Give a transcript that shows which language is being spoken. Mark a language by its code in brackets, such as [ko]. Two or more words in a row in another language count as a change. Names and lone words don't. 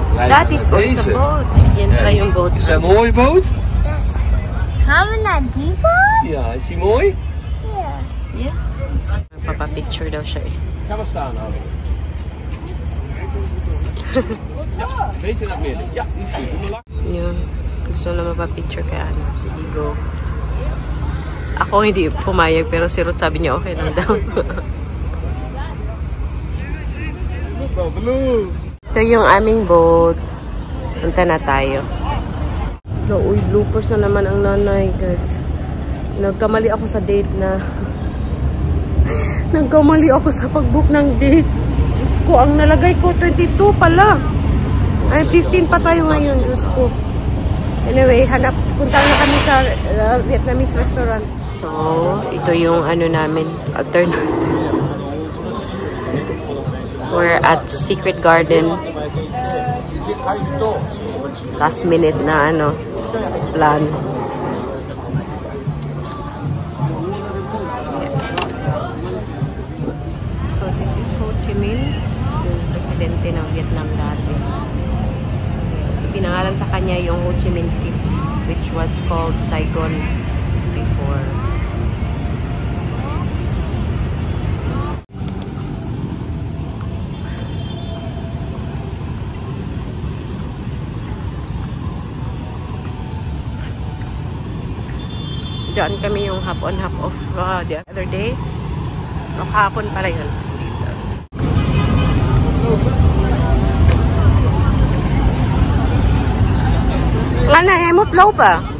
[en] That is also a boat. [tl] Yan pala yung boat. [nl] Is dat een mooie boot? Dus gaan we naar die boot? Ja, is die mooi? Ja. Yeah. [tl] Papapicture daw siya eh. [nl] Ga maar staan, auto. Ja, een beetje naar het midden. Ja, die is goed. Doe maar lang. [tl] Yun. Gusto na mapapicture kay Ana. Si Igo. Ako hindi pumayag pero si Ruth sabi niya okay lang daw. Ito yung aming boat. Punta na tayo. Uy, bloopers na naman ang nanay, guys. Nagkamali ako sa date na. Nagkamali ako sa pag-book ng date. Diyos ko, ang nalagay ko 22 pala. Ay, 15 pa tayo ngayon, Diyos ko. Anyway, punta na kami sa [en] Vietnamese restaurant. [tl] So, ito yung ano namin, alternative. [en] We're at Secret Garden. [tl] Last minute na ano, plan. [en] So, this is Ho Chi Minh, [tl] yung presidente ng Vietnam dati. Pinangalan sa kanya yung Ho Chi Minh City, [en] which was called Saigon before. [tl] Diyan kami yung [en] hop on hop off the other day. [tl] No, hapon pala yun. [nl] Ana, hij moet lopen.